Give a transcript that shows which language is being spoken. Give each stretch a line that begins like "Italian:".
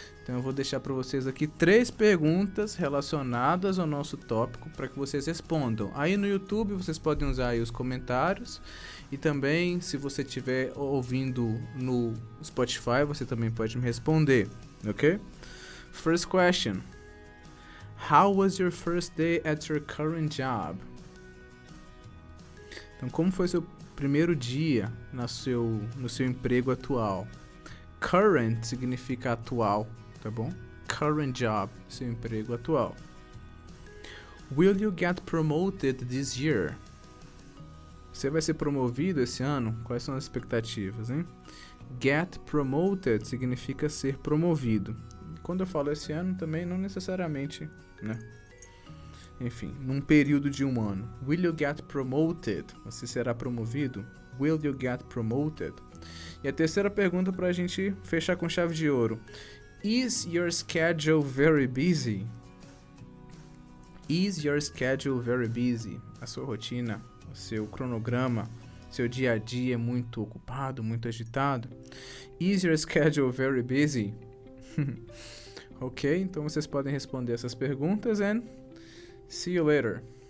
Portuguese: Então eu vou deixar para vocês aqui 3 perguntas relacionadas ao nosso tópico para que vocês respondam. Aí no YouTube vocês podem usar aí os comentários e também se você estiver ouvindo no Spotify você também pode me responder, ok?
English: First question. How was your first day at your current job?
Portuguese: Então como foi seu primeiro dia no seu emprego atual? Current significa atual, tá bom?
English: Current job,
Portuguese: seu emprego atual.
English: Will you get promoted this year?
Portuguese: Você vai ser promovido esse ano? Quais são as expectativas, hein?
English: Get promoted
Portuguese: significa ser promovido. Quando eu falo esse ano, também não necessariamente, né? Enfim, num período de um ano.
English: Will you get promoted?
Portuguese: Você será promovido?
English: Will you get promoted?
Portuguese: E a terceira pergunta para a gente fechar com chave de ouro.
English: Is your schedule very busy? Is your schedule very busy?
Portuguese: A sua rotina, o seu cronograma, seu dia a dia é muito ocupado, muito agitado?
English: Is your schedule very busy?
Portuguese: Ok, então vocês podem responder essas perguntas
English: and see you later.